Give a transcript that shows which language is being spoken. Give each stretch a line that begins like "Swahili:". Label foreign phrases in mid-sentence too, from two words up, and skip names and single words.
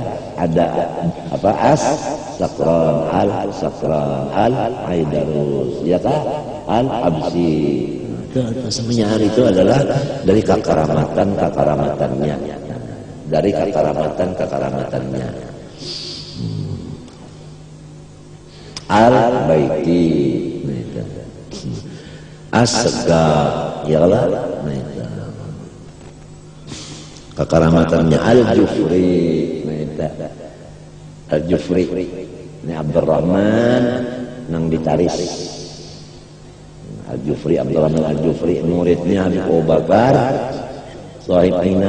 Indonesian: Ada apa as-sakran, al-sakran, al-aidarus, ya kan? Al-absi. Semuanya hari itu adalah dari kekaraamatannya. Dari kekaraamatannya. Al-baiti. As-sagab,
Arabic: يا الله.
Indonesian: Kekaramatannya Al-Jufri, Al-Jufri ini Abdurrahman nang ditaris. Al-Jufri, Abdurrahman Al-Jufri muridnya Abu Bakar Sahib Aina.